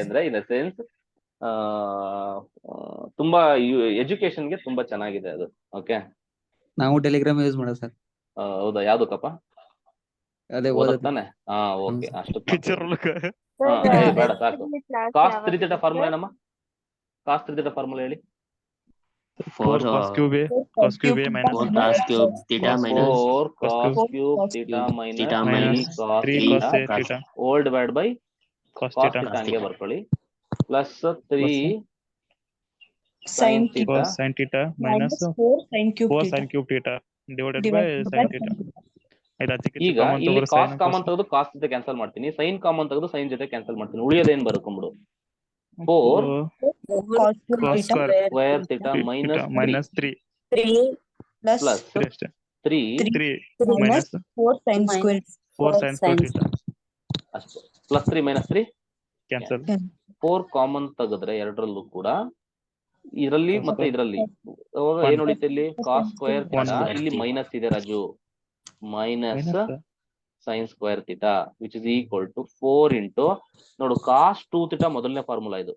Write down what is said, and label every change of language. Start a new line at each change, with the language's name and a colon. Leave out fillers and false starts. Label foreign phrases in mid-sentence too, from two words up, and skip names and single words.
Kannada: ಅಂದ್ರೆ
English: in the sense
Kannada: ತುಂಬಾ ಎಜುಕೇಶನ್ಗೆ ತುಂಬಾ ಚೆನ್ನಾಗಿದೆ ಅದು. ಓಕೆ ನಾವು ಟೆಲಿಗ್ರಾಮ್ ಯೂಸ್ ಮಾಡೋದು ಸರ್. ಹೌದಾ, ಯಾವ್ದಕ್ಕಪ್ಪ ಅದೇ ಓದತ್ತಾನೆ? ಓಕೆ ಅಷ್ಟು ಪಿಕ್ಚರ್ ಬೇಡ ಸಾಕು.
English: cos 3 theta formula
Kannada: ಏನಮ್ಮ?
English: cos 3 theta formula
Kannada: ಹೇಳಿ.
English: 4 cos cube A cos cube A minus 4 cos cube theta minus 4 cos cos cube theta theta minus minus 3 cos cos A theta theta all divided by cos cos theta theta
Kannada: ಹಂಗೆ ಬರ್ಕೊಳ್ಳಿ, ಪ್ಲಸ್ 3
English: Sin sin theta cos sin theta minus 4 sin cube 4 theta. sin cube theta divided by Divided sin by theta.
Kannada: ಇದು ಅದಕ್ಕೆ ಈಗ ಕಾಮನ್ ಇಲ್ಲಿ ತಗೋರಿ ಕಾಸ್ sin ಕಾಮನ್ ತೆಗೆದು ಕಾಸ್ ಜೊತೆ ಕ್ಯಾನ್ಸಲ್ ಮಾಡ್ತೀನಿ, ಸೈನ್ ಕಾಮನ್ ತೆಗೆದು ಸೈನ್ ಜೊತೆ ಕ್ಯಾನ್ಸಲ್ ಮಾಡ್ತೀನಿ. ಉಳಿಯೋದೇನ್ ಬರ್ಕೊಂಬಿಡು 4
English: Cos cube cos theta square theta minus minus 3 3 plus ಪ್ಲಸ್
Kannada: 3 ಅಷ್ಟೇ
English: 3 3 minus minus 4 sin square. 4 sin square theta
Kannada: ಅಷ್ಟೇ.
English: plus 3 minus 3
Kannada: ಕ್ಯಾನ್ಸಲ್ 4 ಕಾಮನ್ ತೆಗೆದ್ರೆ ಎರಡರಲ್ಲೂ ಕೂಡ, ಇದರಲ್ಲಿ ಮತ್ತೆ ಇದರಲ್ಲಿ ಅವಾಗ One. ಏನ್ ಉಳಿತು ಇಲ್ಲಿ ಕಾಸ್ ಸ್ಕ್ವೇರ್ One. ಥೀಟಾ, ಇಲ್ಲಿ ಮೈನಸ್ ಇದೆ ರಾಜು,
English: minus sine square theta which is equal to 4 into
Kannada: ನೋಡು
English: cos 2 theta
Kannada: ಮೊದಲನೇ ಫಾರ್ಮುಲಾ ಇದು.